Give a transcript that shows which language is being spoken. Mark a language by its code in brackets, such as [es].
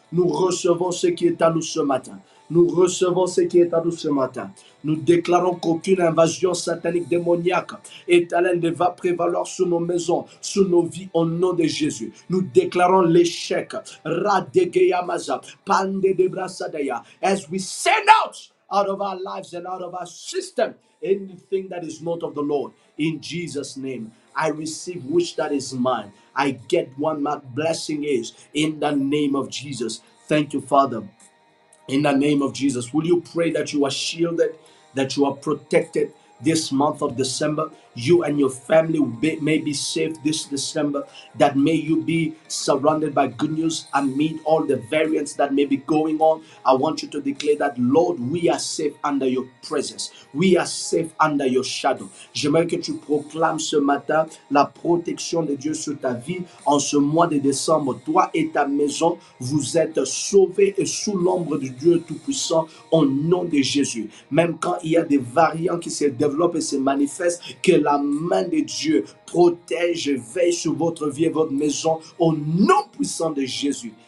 [fr] Nous recevons ce qui est à nous ce matin. Nous recevons ce qui est à nous ce matin. Nous déclarons qu'aucune invasion satanique démoniaque éternelle ne va prévaloir sur nos maisons, sur nos vies, au nom de Jésus. Nous déclarons l'échec. Radegeyamaza, pande de brasadaya. [en] As we send out of our lives and out of our system anything that is not of the Lord. In Jesus' name, I receive which that is mine. I get what my blessing is. In the name of Jesus. Thank you, Father. In the name of Jesus, will you pray that you are shielded, that you are protected this month of December? You and your family may be safe this December, that may you be surrounded by good news amid all the variants that may be going on. I want you to declare that, Lord, we are safe under your presence. We are safe under your shadow. [fr] J'aimerais que tu proclames ce matin la protection de Dieu sur ta vie en ce mois de décembre. Toi et ta maison, vous êtes sauvés et sous l'ombre de Dieu Tout-Puissant au nom de Jésus. Même quand il y a des variants qui se développent et se manifestent, que la main de Dieu protège et veille sur votre vie et votre maison au nom puissant de Jésus.